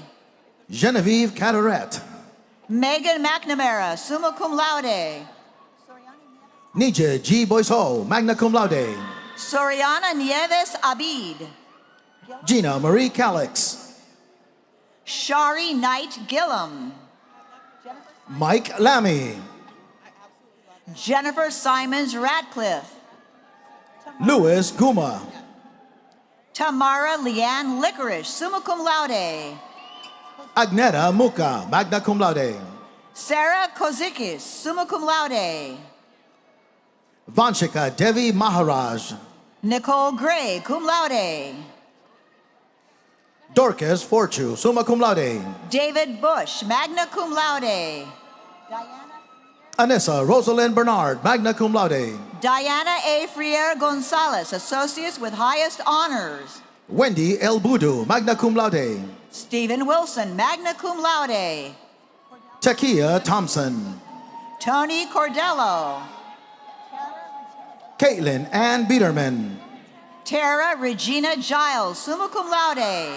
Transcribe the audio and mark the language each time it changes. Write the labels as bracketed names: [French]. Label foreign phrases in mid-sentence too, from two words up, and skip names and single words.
[English] Genevieve Cataret, Megan McNamara, [Latin] summa cum laude. [English] Nija G. Boiseau, [Latin] magna cum laude. [English] Soriana Nieves Abid. Gina Marie Calix, Shari Knight Gillum. Mike Lammy, Jennifer Simons Ratcliffe. Louis Guma, Tamara Leanne Licorice, [Latin] summa cum laude. [English] Agneta Muka, [Latin] magna cum laude. [English] Sarah Kozikis, [Latin] summa cum laude. [English] Vanshika Devi Maharaj, Nicole Gray, [Latin] cum laude. [English] Dorcas Fortune, [Latin] summa cum laude. [English] David Bush, [Latin] magna cum laude. [English] Anissa Rosalind Bernard, [Latin] magna cum laude. [English] Diana A. Friere Gonzalez, associates with highest honors. Wendy El Budu, [Latin] magna cum laude. [English] Stephen Wilson, magna cum laude. Takia Thompson, Tony Cordello. Caitlin Ann Biederman, Tara Regina Giles, [Latin] summa cum laude.